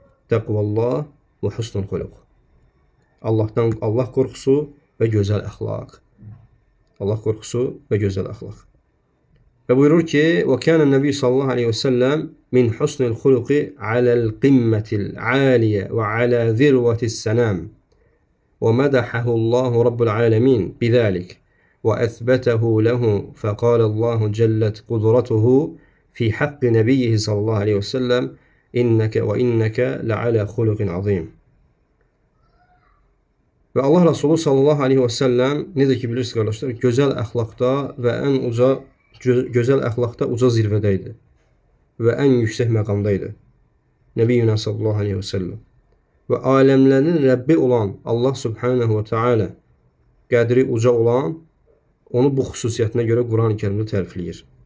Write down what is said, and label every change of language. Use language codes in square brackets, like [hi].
[ar] Təqvallah və husnul xuluq. [az] Allah qorxusu və gözəl əxlaq. Allah qorxusu və gözəl əxlaq. Və buyurur ki, [ar] və kənə nəbi sallallahu aleyhi və səlləm min husnul xuluqi aləl qimmətil aliyə və alə zirvətis sənəm ومدحه الله رب العالمين بذلك وأثبته له فقال الله جلت قدرته في حق نبيه صلى الله عليه وسلم إنك لعلى خلق عظيم. [az] Və Allah Resulü sallallahu aleyhi və səlləm necə ki bilirsiniz qardaşlar, gözəl əxlaqda və gözəl əxlaqda uca zirvədə idi və ən yüksək məqamda idi. Nəbiyyuna sallallahu aleyhi və səlləm. Və aləmlərin Rəbbi olan Allah subhanahu və teala, qədri uca olan, onu bu xüsusiyyətinə görə Quran-ı Kərimdə tərifləyir.